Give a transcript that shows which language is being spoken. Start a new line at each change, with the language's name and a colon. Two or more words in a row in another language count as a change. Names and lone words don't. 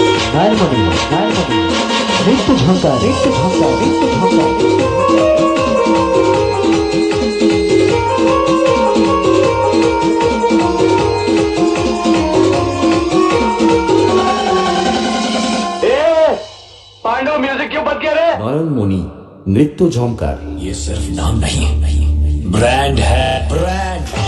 Hindi: নারায়ণমণি নারায়ণমণি নৃত্য ঝঙ্কার নৃত্য ঝঙ্কার নৃত্য ঝঙ্কার पांडव म्यूजिक क्यों बंद किया रे? নয়নমণি নৃত্য ঝঙ্কার। ये सिर्फ नाम नहीं ब्रांड है ब्रांड।